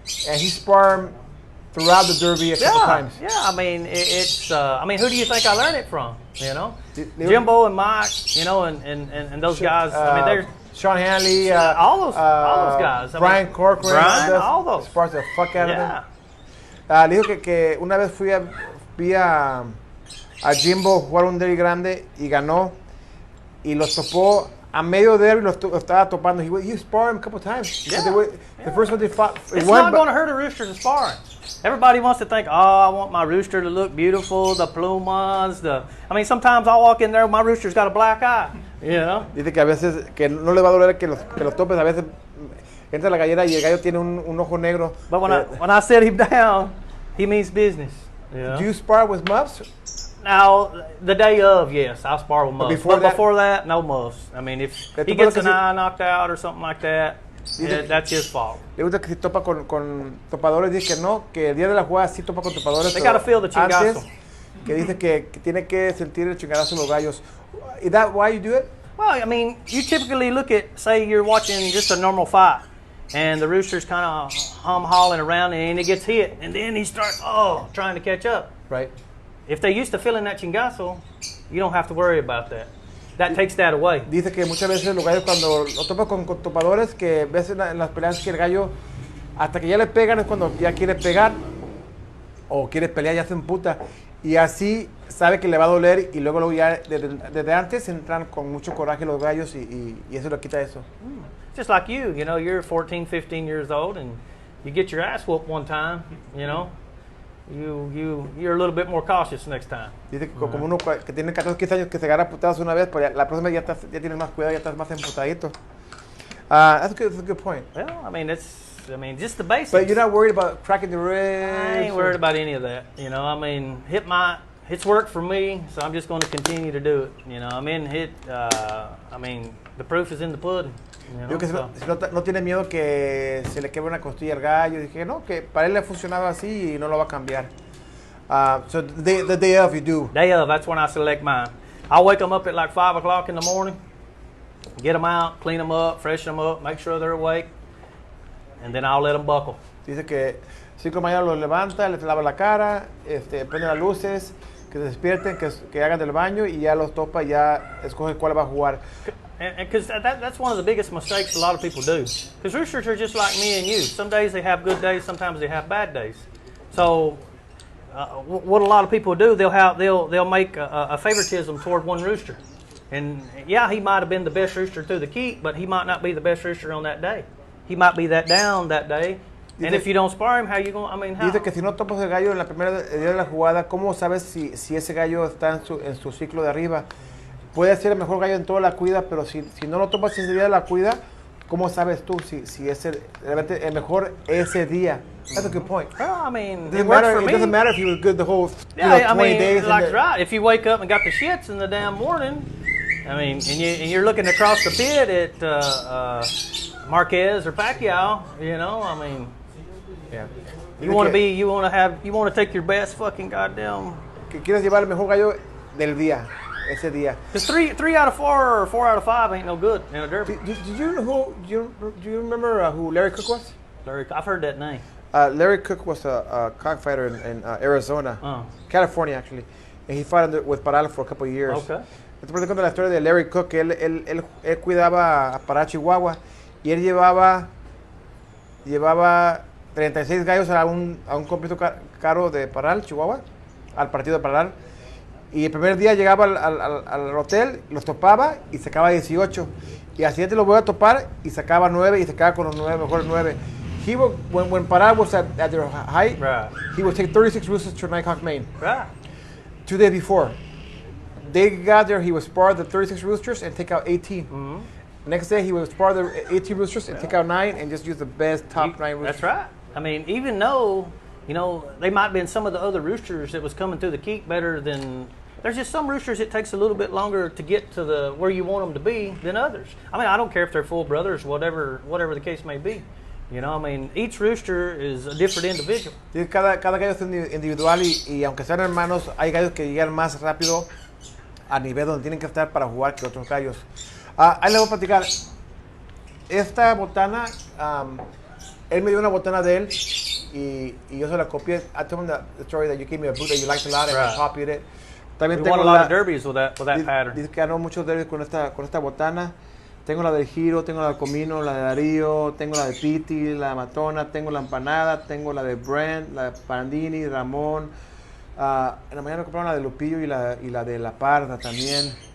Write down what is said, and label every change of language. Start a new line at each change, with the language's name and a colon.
English: And he sparred throughout the derby a couple times. Yeah, I mean, who do you think I learned it from? Jimbo and Mike, and those guys. I mean, they're Sean Hanley, all those guys. Brian Corcoran, all those. Spars the fuck out of them.
Spanish: Le dijo que una vez vi a Jimbo jugar un derby grande y ganó y los topó a medio derby, los estaba topando.
English: He sparred him a couple times. Yeah. The first one they fought. It's not going to hurt a rooster to sparring. Everybody wants to think, I want my rooster to look beautiful, the plumas, sometimes I'll walk in there, my rooster's got a black eye,
Spanish: Dice que a veces, que no le va a doler que los topes, a veces entra la gallera y el gallo tiene un ojo negro.
English: But when I set him down, he means business. Do you spar with muffs? Now, the day of, yes, I'll spar with muffs. But before that, no muffs. I mean, if he gets an eye knocked out or something like that, that's his fault.
Spanish: Le gusta que si topa con topadores, dice que no, que el día de la jugada sí topa con topadores.
English: They gotta feel the chingazo.
Spanish: Antes, que dice que tiene que sentir el chingadazo de los gallos.
English: Is that why you do it? Well, I mean, you typically look at, say you're watching just a normal fight, and the rooster's kind of hauling around, and he gets hit, and then he starts, trying to catch up. Right. If they're used to feeling that chingazo, you don't have to worry about that. That takes that away.
Spanish: Dice que muchas veces los gallos cuando lo topa con topadores, que ves en las peleas que el gallo, hasta que ya le pegan es cuando ya quiere pegar, o quiere pelear, ya se emputa. Y así sabe que le va a doler y luego ya desde antes entran con mucho coraje los gallos y eso le quita eso.
English: Just like you're 14, 15 years old and you get your ass whooped one time, you're a little bit more cautious next time.
Spanish: Dice que como uno que tiene 14, 15 años que se agarra putadas una vez, pues la próxima ya tienes más cuidado, ya estás más emputadito.
English: That's a good point. Well, I mean, it's I mean, just the basics. But you're not worried about cracking the ribs? I ain't worried about any of that. You know, I mean, it's worked for me, so I'm just going to continue to do it. You know, I mean, I mean, the proof is in the pudding. You know,
Spanish: Digo que no tiene miedo que se le quebre una costilla al gallo. Dije, no, que para él le ha funcionado así y no lo va a cambiar.
English: So the day of, you do? Day of, that's when I select mine. I'll wake them up at like 5 o'clock in the morning, get them out, clean them up, freshen them up, make sure they're awake, and then I'll let them buckle.
Spanish: Dice que 5 de la mañana los levanta, les lava la cara, prende las luces, que se despierten, que hagan del baño y ya los topa y ya escoge cuál va a jugar.
English: Because that's one of the biggest mistakes a lot of people do. Because roosters are just like me and you. Some days they have good days, sometimes they have bad days. So what a lot of people do, they'll make a favoritism toward one rooster. And yeah, he might have been the best rooster through the keep, but he might not be the best rooster on that day. He might be that down that day. And if you don't spar him, how you going? I mean, how?
Spanish: Dice que si no topas el gallo en la primera día de la jugada, ¿cómo sabes si ese gallo está en su ciclo de arriba? Puede ser el mejor gallo en toda la cuida, pero si no lo topas ese día de la cuida, ¿cómo sabes tú si es realmente el mejor ese día?
English: That's a good point. Well, I mean, it doesn't matter if he was good the whole 20 days. Like right. If you wake up and got the shits in the damn morning, I mean, and you're looking across the pit at Marquez or Pacquiao, you know, I mean, yeah. You want to take your best fucking goddamn.
Spanish: Que quieres llevar el mejor gallo del día. Ese día.
English: Because three out of 4 or 4 out of 5 ain't no good in a derby. Do you remember who Larry Cook was? I've heard that name. Larry Cook was a cockfighter in Arizona, California actually, and he fought with Paral for a couple of years. Okay.
Spanish: Entonces te cuento la historia de Larry Cook, que él cuidaba a Paral Chihuahua y él llevaba 36 gallos a un completo caro de Paral Chihuahua, al partido de Paral. Y el primer día llegaba al hotel, los topaba y sacaba 18. Y al siguiente los voy a topar y sacaba 9 y se quedaba con los 9, mejores 9.
English: He would, when Pará was at their height, right, he would take 36 roosters to Nighthawk, Maine. Right. 2 days before. They got there, he would spar the 36 roosters and take out 18. Mm-hmm. Next day, he would spar the 18 roosters and take out 9 and just use the best top 9 roosters. That's right. I mean, even though, you know, they might have been some of the other roosters that was coming through the keep better than... There's just some roosters it takes a little bit longer to get to where you want them to be than others. I mean, I don't care if they're full brothers, whatever the case may be. You know, I mean, each rooster is a different individual.
Spanish: Cada gallo es individual y aunque sean hermanos, hay gallos que llegan más rápido a nivel donde tienen que estar para jugar que otros gallos. Ahí les voy a platicar. Esta botana, él me dio una botana de él y yo se la copié.
English: I told him the story that you gave me a boot that you liked a lot and I copied it.
Spanish: También tengo
English: a lot of derbies with that pattern.
Spanish: Dice que ganó muchos derbies con esta botana. Tengo la del Giro, tengo la del Comino, la de Darío, tengo la de Piti, la de Matona, tengo la empanada, tengo la de Brent, la de Pandini, Ramón. En la mañana compraron la de Lupillo y la de La Parda también.